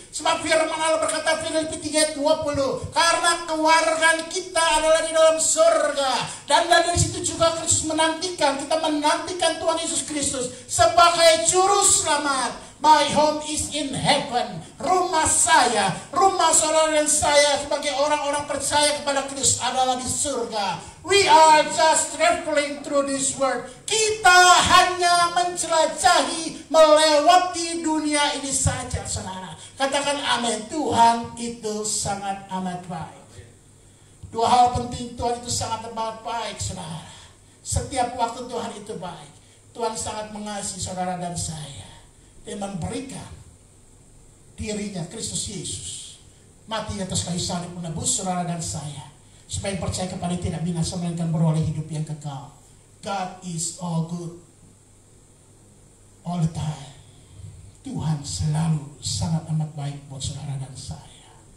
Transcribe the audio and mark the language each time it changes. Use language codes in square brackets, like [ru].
[id] Sebab firman Allah berkata, Filipi 3 ayat 20, karena kewargaan kita adalah di dalam surga. Dan dari situ juga Kristus menantikan, kita menantikan Tuhan Yesus Kristus sebagai juru selamat. [en] My home is in heaven. [id] Rumah saya, rumah saudara dan saya sebagai orang-orang percaya kepada Kristus adalah di surga. [en] We are just traveling through this world. [id] Kita hanya menjelajahi, melewati dunia ini saja, saudara. Katakan amin. Tuhan itu sangat amat baik. Dua hal penting, Tuhan itu sangat amat baik, saudara. Setiap waktu Tuhan itu baik. Tuhan sangat mengasihi saudara dan saya. Dia memberikan dirinya, Kristus Yesus, mati atas kayu salib menebus saudara dan saya, supaya percaya kepada tidak binasa melainkan beroleh hidup yang kekal. [en] God is all good all the time. [id] Tuhan selalu sangat amat baik buat saudara dan saya.